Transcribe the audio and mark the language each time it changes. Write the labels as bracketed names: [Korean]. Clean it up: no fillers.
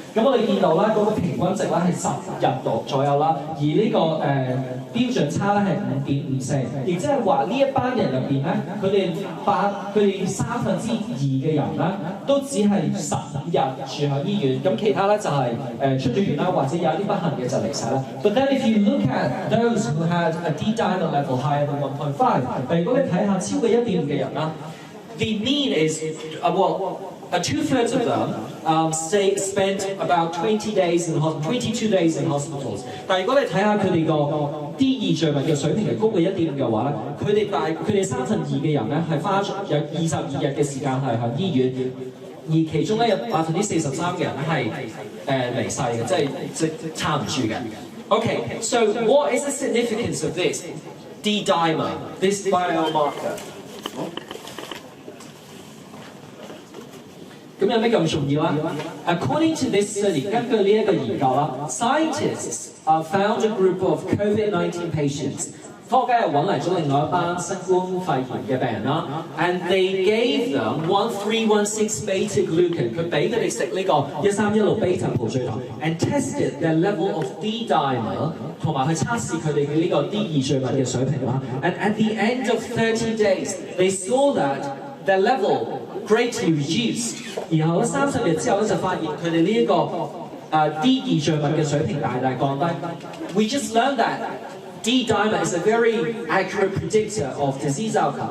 [Cantonese] 咁我哋見到啦，嗰個平均值咧係10日度左右啦，而呢個標準差咧係5.54，亦即係話呢一班人入邊咧，佢哋2/3嘅人咧都只係15日住喺醫院，咁其他咧就係出咗院啦，或者有啲不幸嘅就離世啦。 [English] But then if you look at those who had a D dimer level higher than 1.5， [Cantonese] 但如果你睇下超過1.5嘅人啦。 [English] The mean is, 2/3 of them spent about 22 days in hospitals。 [Cantonese] 但如果你睇下佢哋個 D 異象物嘅水平係高過1.5嘅話咧，佢哋2/3嘅人咧係花咗有22日嘅時間係喺醫院，而其中咧有43%嘅人咧係離世嘅，即係撐唔住嘅。 [English] Okay, so what is the significance of this D dimer, this biomarker？ [Cantonese] 咁有咩咁重要啊 [English] ？According to this study， [Cantonese] 根據呢一個研究啦 [English] ，scientists found a group of COVID-19 patients。 [Cantonese] 科學家又揾嚟咗另外一班新冠肺炎嘅病人啦 ， [English] and they gave them 1316 beta-glucan， [Cantonese] 佢俾佢哋食呢個1316 beta 葡聚糖 ， [English] and tested their level of D dimer， [Cantonese] 同埋去測試佢哋嘅呢個 D 異象物嘅水平啦。 [English] And at the end of 30 days， they saw that their level greatly reduced。 [Cantonese] 然後咧30日之後咧就發現佢哋呢一個D 異象物嘅水平大降低。 [English] We just learned that D dimer is a very accurate predictor of disease outcome。